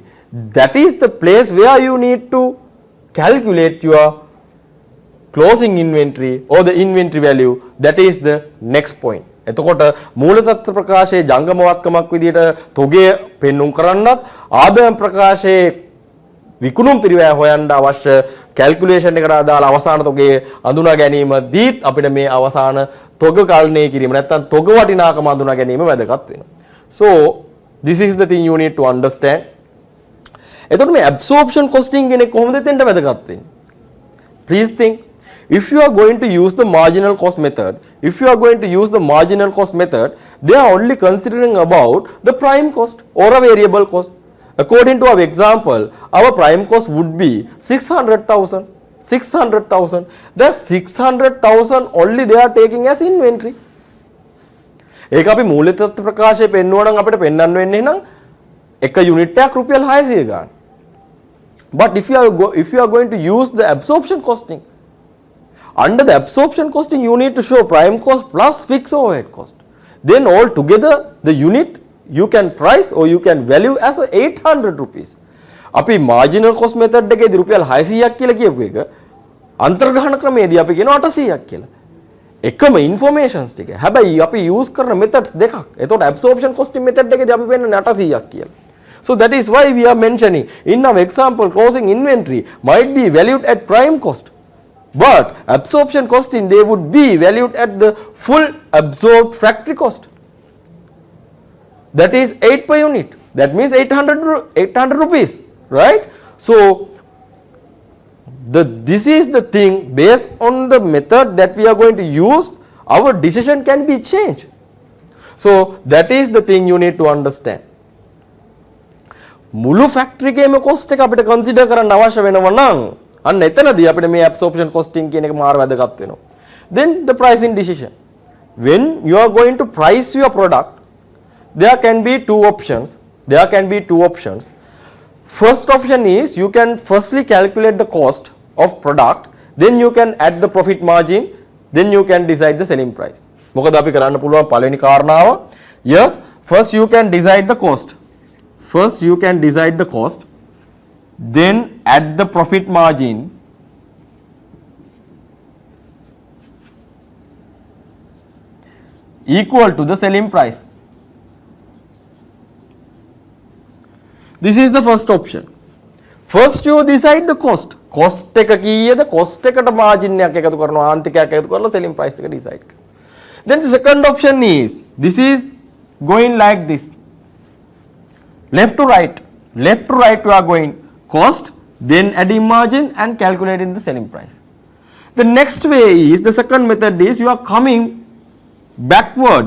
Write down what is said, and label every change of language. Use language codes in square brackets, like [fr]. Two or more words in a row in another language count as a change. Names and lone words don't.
[en] That is the place where you need to calculate your closing inventory or the inventory value. That is the next point. [si] එතකොට මූල තත්ත්ව ප්‍රකාශයේ ජංගමවත්කමක් විදිහට තොගය පෙන්눔 කරන්නත් ආදායම් ප්‍රකාශයේ විකුණුම් පිරිවැය හොයන්න අවශ්‍ය කැල්කියුලේෂන් එකට අදාළ අවසාන තොගයේ අඳුනා ගැනීමදීත් අපිට මේ අවසාන තොග කල්පනය කිරීම නැත්නම් තොග වටිනාකම අඳුනා ගැනීම වැදගත් වෙනවා. [en] So this is the thing you need to understand. [si] එතකොට මේ [en] absorption costing [si] කියන්නේ කොහොමද එතෙන්ට වැදගත් වෙන්නේ? [en] Please think. If you are going to use the marginal cost method, they are only considering about the prime cost or a variable cost. According to our example, our prime cost would be 600,000. The 600,000 only they are taking as inventory. [si] ඒක අපි මූල්‍ය තත්ත්ව ප්‍රකාශයේ පෙන්වනවා නම් අපිට පෙන්වන්න වෙන්නේ නම් එක යුනිට් එකක් රුපියල් 600 ගන්න. [en] But if you are going to use the absorption costing, under the absorption costing you need to show prime cost plus fixed overhead cost. Then all together the unit you can price or you can value as 800 rupees. [si] අපි [en] marginal cost method [si] එකේදී රුපියල් 600ක් කියලා කියපු එක අන්තර්ග්‍රහණ ක්‍රමයේදී අපි කියන 800ක් කියලා. එකම ඉන්ෆෝමේෂන්ස් ටික. හැබැයි අපි යූස් කරන මෙතඩ්ස් දෙකක්. එතකොට [en] absorption costing method [si] එකේදී අපි වෙන්නේ 800ක් කියලා. [en] So that is why we are mentioning in our example closing inventory might be valued at prime cost. But absorption costing they would be valued at the full absorbed factory cost. That is 8 per unit. That means 800 rupees, right? So this is the thing, based on the method that we are going to use, our decision can be changed. So that is the thing you need to understand. [si] මුළු ෆැක්ටරි එකේම කොස්ට් එක අපිට කන්සිඩර් කරන්න අවශ්‍ය වෙනවා නම් අන්න එතනදී අපිට මේ [en] absorption costing [si] කියන එක මාර වැදගත් වෙනවා. [en] Then the pricing decision. When you are going to price your product, there can be two options. First option is you can firstly calculate the cost of product, then you can add the profit margin, then you can decide the selling price. [si] මොකද අපි කරන්න පුළුවන් පළවෙනි කාරණාව, [en] yes, first you can decide the cost. Then add the profit margin, equal to the selling price. This is the first option. First you decide the cost. [si] Cost එක කීයද? cost එකට margin එකක් එකතු කරනවා, ආන්තිකයක් එකතු කරලා [en] selling price [si] එක decide කරනවා. [en] Then the second option is, this is going like this. Left to right you are going cost, then adding margin and calculating the selling price. The next way is, the second method is, you are coming backward.